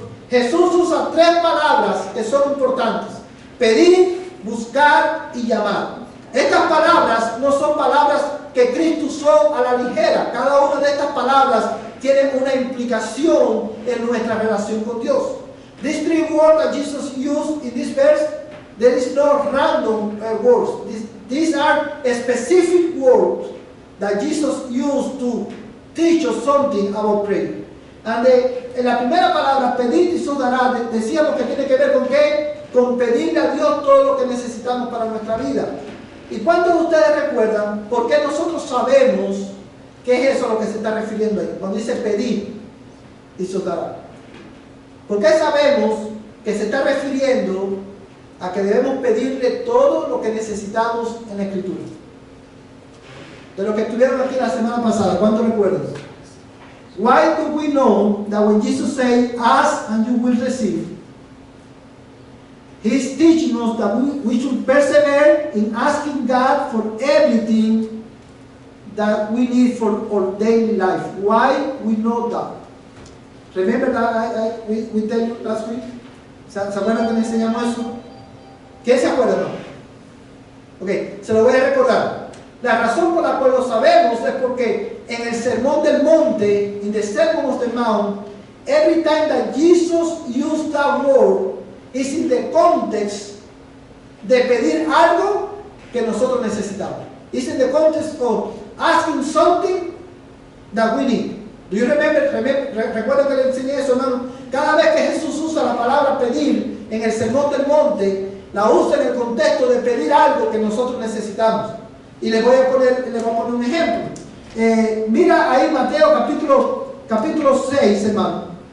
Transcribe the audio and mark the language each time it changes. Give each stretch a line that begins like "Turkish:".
Spanish: Jesús usa tres palabras que son importantes: pedir, buscar y llamar. Estas palabras no son palabras que Cristo usó a la ligera. Cada una de estas palabras tiene una implicación en nuestra relación con Dios.
English: These three words that Jesus used in this verse, there is no random words. These are specific words that Jesus used to teach us something about prayer.
Spanish: And en la primera palabra, pedir y se os dará, decíamos que tiene que ver con qué? Con pedirle a Dios todo lo que necesitamos para nuestra vida. ¿Y cuántos de ustedes recuerdan por qué nosotros sabemos qué es eso a lo que se está refiriendo ahí? Cuando dice pedir y se os dará. ¿Por qué sabemos que se está refiriendo a que debemos pedirle todo lo que necesitamos en la Escritura? De lo que estuvieron aquí la semana pasada, ¿cuántos recuerdan?
English: Why do we know that when Jesus said, ask and you will receive, He's teaching us that we should persevere in asking God for everything that we need for our daily life? Why we know that? Remember that we tell you last week?
Spanish: ¿Se acuerdan que le enseñamos eso? ¿Quién se acuerda? No? Ok, se lo voy a recordar. La razón por la cual lo sabemos es porque en el Sermón del Monte,
English: in the Sermon of the Mount, every time that Jesus used that word, is in the context
Spanish: de pedir algo que nosotros necesitamos.
English: It's in the context of asking something that we need. Do you remember?
Spanish: Recuerda que le enseñé eso, hermano. Cada vez que Jesús usa la palabra pedir en el Sermón del Monte, la usa en el contexto de pedir algo que nosotros necesitamos. Y les voy a poner un ejemplo. Mira ahí Mateo capítulo 6, hermano.